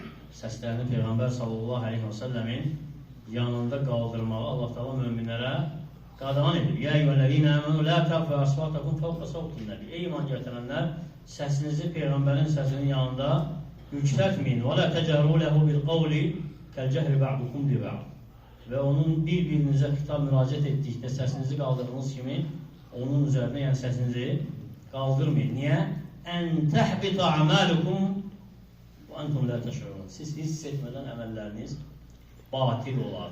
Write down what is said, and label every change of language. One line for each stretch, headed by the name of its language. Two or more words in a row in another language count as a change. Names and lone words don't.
Azerbaijani: Səslərini Peyğəmbər
Arabic: صلى الله عليه وسلم
Azerbaijani: yanında qaldırmağı Allah təala möminlərə qadağan edir.
Arabic: يا أيها الذين آمنوا لا ترفعوا أصواتكم فوق صوت النبي.
Azerbaijani: Ey iman gətirənlər, səsinizi Peyğəmbərin səsinin yanında yüksəltməyin.
Arabic: ولا تجهروا له بالقول كجهر بعضكم لبعض.
Azerbaijani: Və onun bir-birinizə xitab müraciət etdikdə səsinizi qaldırdığınız kimi onun üzərinə, yəni səsinizi qaldırmayın. Niyə?
Arabic: أن تحبط أعمالكم وأنتم لا تشعرون.
Azerbaijani: Siz hiss etmədən əməlləriniz batil olar.